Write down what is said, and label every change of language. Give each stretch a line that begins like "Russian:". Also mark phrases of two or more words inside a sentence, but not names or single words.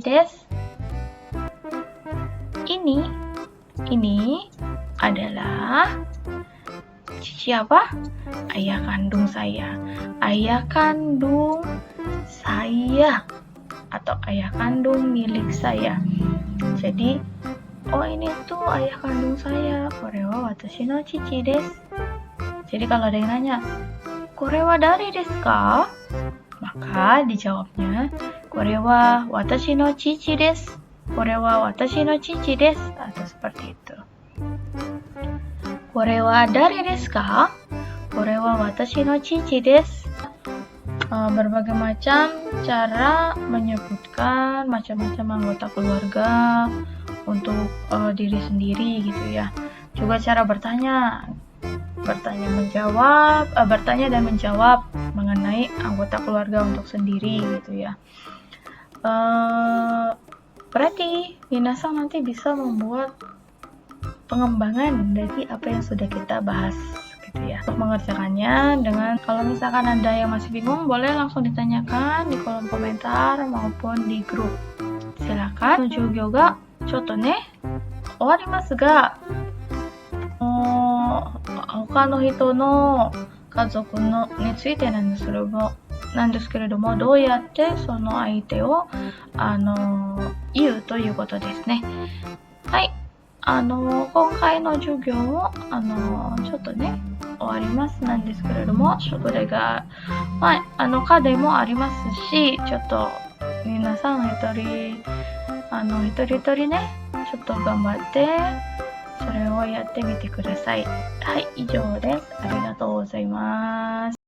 Indonesian: Ini adalah siapa? Ayah kandung saya. Ayah kandung saya atau ayah kandung milik saya. Jadi, oh ini tuh ayah kandung saya.
Japanese: これは私の父です.
Indonesian: Jadi kalau ada yang nanya,
Japanese: これは誰ですか?
Indonesian: Maka dijawabnya,
Japanese: これは私の父です. これは私の父です.
Indonesian: Atau seperti itu.
Japanese: これは誰ですか? これは私の父です.
Indonesian: Berbagai macam cara menyebutkan macam-macam anggota keluarga untuk diri sendiri gitu ya. Juga cara bertanya dan menjawab mengenai anggota keluarga untuk sendiri gitu ya. Berarti minasang nanti bisa membuat pengembangan dari apa yang sudah kita bahas gitu ya. Untuk mengerjakannya dengan, kalau misalkan ada yang masih bingung, boleh langsung ditanyakan di kolom komentar maupun di grup. Silakan.
Japanese: 授業がちょっとね終わりますが, 他の人の家族のについてなんですけれども、どうやってその相手を言うということですね。はい。今回の授業もちょっとね終わりますなんですけれども、それが課題もありますし、ちょっと皆さん一人一人ね、ちょっと頑張ってそれをやってみてください。はい、以上です。ありがとうございます。